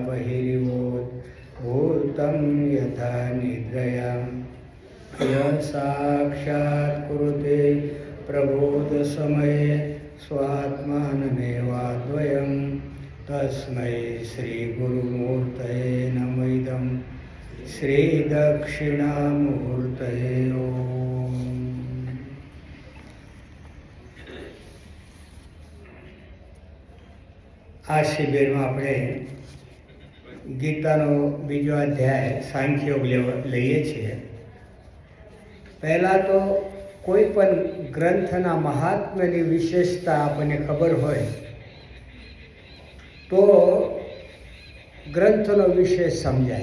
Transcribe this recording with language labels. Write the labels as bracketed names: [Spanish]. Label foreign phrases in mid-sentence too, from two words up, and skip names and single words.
[Sanskrit] बहिर्भूतं यथा निद्रया यः साक्षात् कुरुते प्रबोधसमये स्वात्मानमेवाद्वयं तस्मै श्रीगुरुमूर्तये नमः इदं श्रीदक्षिणामूर्तये ओम। [Gujarati] આ શિબિરમાં આપણે ગીતાનો બીજો અધ્યાય સાંખ્યોગ લઈએ છીએ. પહેલાં તો કોઈ પણ ગ્રંથના મહાત્મ્યની વિશેષતા આપણને ખબર હોય તો ગ્રંથનો વિષય સમજાય.